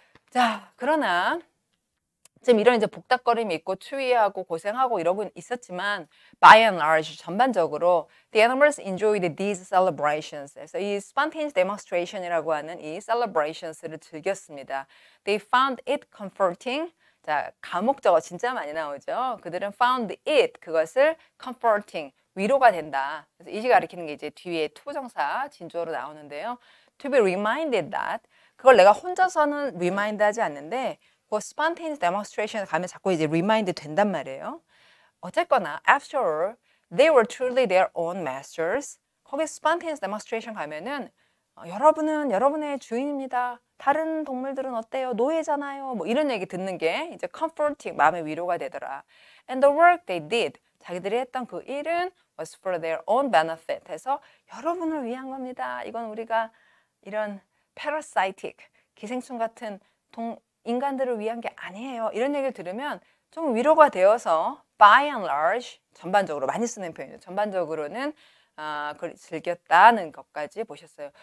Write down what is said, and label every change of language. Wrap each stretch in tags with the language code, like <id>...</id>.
<ko>자, 그러나 지금 이런 이제 복닥거림이 있고 추위하고 고생하고 이러고 있었지만</ko> <en>by and large</en> <ko>전반적으로</ko> <en>the animals enjoyed these celebrations.</en> <ko>그래서 이 spontaneous demonstration이라고 하는 이 celebrations를 즐겼습니다.</ko> <en>They found it comforting.</en> <ko>자, 가목적어 진짜 많이 나오죠. 그들은</ko> <en>found it</en> <ko>그것을 comforting 위로가 된다. 그래서 이시 가리키는 게 이제 뒤에 투부정사 진주어로 나오는데요.</ko> <en>To be reminded that</en> <ko>그걸 내가 혼자서는 remind 하지 않는데 그 spontaneous demonstration 가면 자꾸 이제 remind 된단 말이에요. 어쨌거나</ko> <en>after all, they were truly their own masters.</en> <ko>거기 spontaneous demonstration 가면은 여러분은 여러분의 주인입니다. 다른 동물들은 어때요? 노예잖아요. 뭐 이런 얘기 듣는 게 이제 comforting, 마음의 위로가 되더라.</ko> <en>And the work they did,</en> <ko>자기들이 했던 그 일은</ko> <en>was for their own benefit.</en> <ko>해서 여러분을 위한 겁니다. 이건 우리가 이런 parasitic, 기생충 같은 인간들을 위한 게 아니에요. 이런 얘기를 들으면 좀 위로가 되어서</ko> <en>by and large,</en> <ko>전반적으로 많이 쓰는 표현이죠. 전반적으로는 그걸 즐겼다는 것까지 보셨어요.</ko>